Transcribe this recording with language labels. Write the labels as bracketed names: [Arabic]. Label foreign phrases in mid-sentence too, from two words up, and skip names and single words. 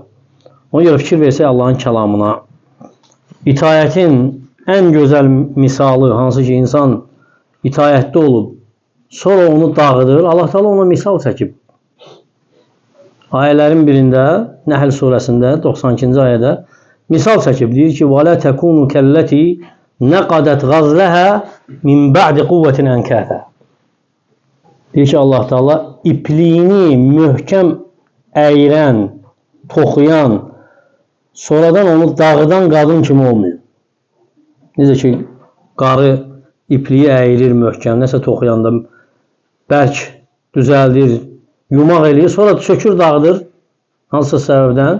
[Azerbaijani] Ona görə fikir versək Allahın kəlamına, itayətin ən gözəl misalı, hansı ki insan itayətli olub, sonra onu dağıdır. Allah Taala ona misal çəkib. Ayələrin birində, Nəhl surəsində 92-ci ayədə misal çəkib. Deyir ki, [Arabic] وَلَا تَكُونُ كَلَّتِي نَقَدَتْ غَزْلَهَا مِنْ بَعْدِ قُوَّةٍ أَنْكَاثًا. [Azerbaijani] Deyir ki, Allah Taala ipliyini möhkəm əyirən, toxuyan, sonradan onu dağıdan qadın kimi olmuyor. Necə ki, qarı ipliyi əyirir möhkəm, nəsə toxuyanda bərk düzəldir, yumaq eləyir, sonra sökür, dağıdır hansısa səbəbdən.